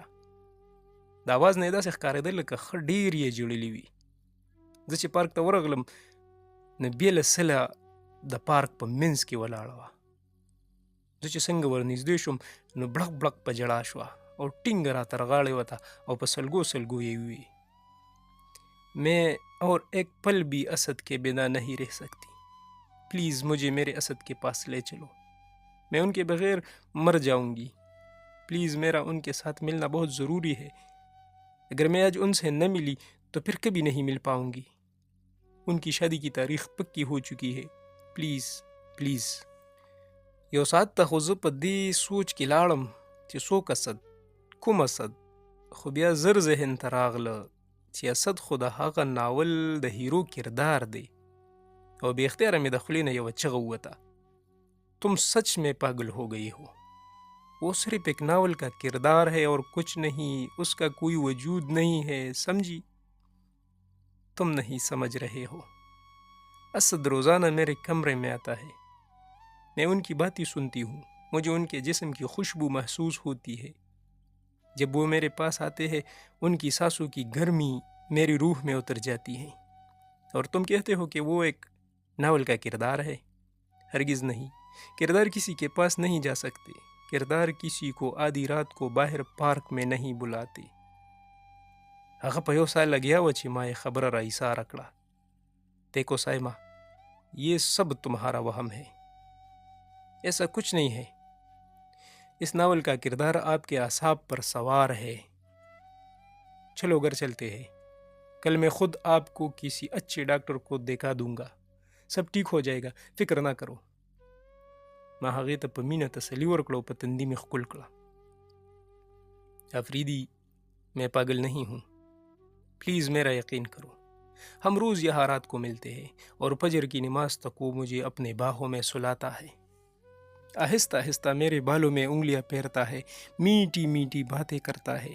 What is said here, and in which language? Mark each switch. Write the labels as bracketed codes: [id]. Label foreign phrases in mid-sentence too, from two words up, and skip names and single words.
[ps] د اواز نه یې داسې ښکارېدل لکه ښه ډېر یې ژړلي وي. زه چې پارک ته ورغلم نو بېله سله د پارک په منځ کې ولاړه وه. زه چې څنګه ورنږدې شوم نو بړق بړق په ژړا شوه او ټینګه راته رغاړې وته او په سلګو سلګو یې وویې [ur] میں اور ایک پل بھی اسد کے بنا نہیں رہ سکتی. پلیز مجھے میرے اسد کے پاس لے چلو. میں ان کے بغیر مر جاؤں گی. پلیز میرا ان کے ساتھ ملنا بہت ضروری ہے. اگر میں آج ان سے نہ ملی تو پھر کبھی نہیں مل پاؤں گی. ان کی شادی کی تاریخ پکی ہو چکی ہے. پلیز پلیز. [ps] یو ساعت ته خو زه په دې سوچ کې لاړم چې څوک اسد، کوم اسد، خو بیا زر ذهن ته راغله چې اسد خو د هغه ناول د هیرو کردار دی او بې اختیاره مې د خولې نه یوه چغه ووته [ur] تم سچ میں پاگل ہو گئی ہو. وہ صرف ایک ناول کا کردار ہے اور کچھ نہیں، اس کا کوئی وجود نہیں ہے، سمجھی؟ تم نہیں سمجھ رہے ہو. اسد روزانہ میرے کمرے میں آتا ہے، میں ان کی باتیں سنتی ہوں. مجھے ان کے جسم کی خوشبو محسوس ہوتی ہے۔ جب وہ میرے پاس آتے ہیں ان کی سانسوں کی گرمی میری روح میں اتر جاتی ہے. اور تم کہتے ہو کہ وہ ایک ناول کا کردار ہے. ہرگز نہیں، کردار کسی کے پاس نہیں جا سکتے. کردار کسی کو آدھی رات کو باہر پارک میں نہیں بلاتے. [ps] هغه په یو سال لګیا و چې ما یې خبره را ایساره کړه. [ur] دیکھو صائمہ، یہ سب تمہارا وہم ہے، ایسا کچھ نہیں ہے. اس ناول کا کردار آپ کے اعصاب پر سوار ہے. چلو گھر چلتے ہیں. کل میں خود آپ کو کسی اچھے ڈاکٹر کو دکھا دوں گا. سب ٹھیک ہو جائے گا، فکر نہ کرو. [ps] ما هغې ته په مینه تسلي ورکړه او په تندي مې ښکل کړه. [ur] آفریدی، میں پاگل نہیں ہوں، پلیز میرا یقین کرو. ہم روز یہاں رات کو ملتے ہیں اور فجر کی نماز تک وہ مجھے اپنے باہوں میں سلاتا ہے. آہستہ آہستہ میرے بالوں میں انگلیاں پھیرتا ہے، میٹھی میٹھی باتیں کرتا ہے.